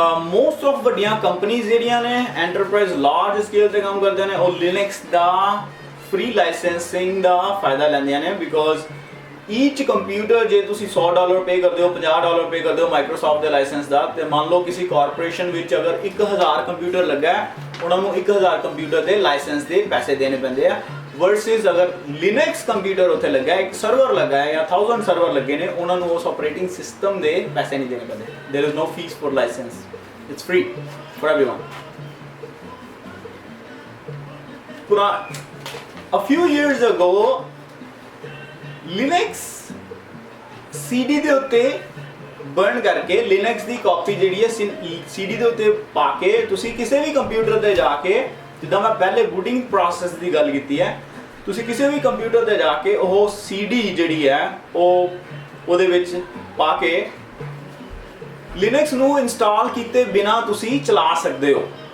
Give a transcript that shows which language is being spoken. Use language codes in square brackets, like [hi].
[en] Most of [pa] ਵੱਡੀਆਂ ਕੰਪਨੀਆਂ ਜਿਹੜੀਆਂ ਨੇ [en] enterprise large scale [pa] ਤੇ ਕੰਮ ਕਰਦੇ ਨੇ ਉਹ Linux ਦਾ ਫ੍ਰੀ ਲਾਇਸੈਂਸਿੰਗ ਦਾ ਫਾਇਦਾ ਲੈਂਦੀਆਂ ਨੇ, [en] because each computer [pa] ਜੇ ਤੁਸੀਂ $100 ਪੇ ਕਰਦੇ ਹੋ, $50 ਪੇ ਕਰਦੇ ਹੋ ਮਾਈਕਰੋਸਾਫਟ ਦੇ ਲਾਇਸੈਂਸ ਦਾ, ਤੇ ਮੰਨ ਲਓ ਕਿਸੇ ਕਾਰਪੋਰੇਸ਼ਨ ਵਿੱਚ ਅਗਰ 1000 ਕੰਪਿਊਟਰ ਲੱਗਾ ਉਹਨਾਂ ਨੂੰ 1000 ਕੰਪਿਊਟਰ ਦੇ ਲਾਇਸੈਂਸ ਦੇ ਪੈਸੇ ਦੇਣੇ ਪੈਂਦੇ ਆ, ਵਰਸਸ ਅਗਰ Linux ਕੰਪਿਊਟਰ ਉੱਥੇ ਲੱਗਾ, ਇੱਕ ਸਰਵਰ ਲੱਗਾ ਹੈ ਜਾਂ 1000 ਸਰਵਰ ਲੱਗੇ ਨੇ, ਉਹਨਾਂ ਨੂੰ ਉਸ ਆਪਰੇਟਿੰਗ ਸਿਸਟਮ ਦੇ ਪੈਸੇ ਨਹੀਂ ਦੇਣੇ ਪੈਂਦੇ। [en] There is no fee for licence, it's free for everyone. [pa] पूरा [en] a few years ago [pa] Linux CD ਦੇ ਉੱਤੇ ਬਰਨ ਕਰਕੇ Linux ਦੀ ਕਾਪੀ ਜਿਹੜੀ ਹੈ CD ਦੇ ਉੱਤੇ ਪਾ ਕੇ ਤੁਸੀਂ ਕਿਸੇ ਵੀ ਕੰਪਿਊਟਰ ਤੇ ਜਾ ਕੇ, ਜਿੱਦਾਂ ਮੈਂ ਪਹਿਲੇ ਬੂਟਿੰਗ ਪ੍ਰੋਸੈਸ ਦੀ ਗੱਲ ਕੀਤੀ ਹੈ, ਤੁਸੀਂ ਕਿਸੇ ਵੀ ਕੰਪਿਊਟਰ ਤੇ ਜਾ ਕੇ ਉਹ CD ਜਿਹੜੀ ਹੈ ਉਹਦੇ ਵਿੱਚ ਪਾ ਕੇ Linux ਨੂੰ ਇੰਸਟਾਲ ਕੀਤੇ ਬਿਨਾ ਤੁਸੀਂ ਚਲਾ ਸਕਦੇ ਹੋ।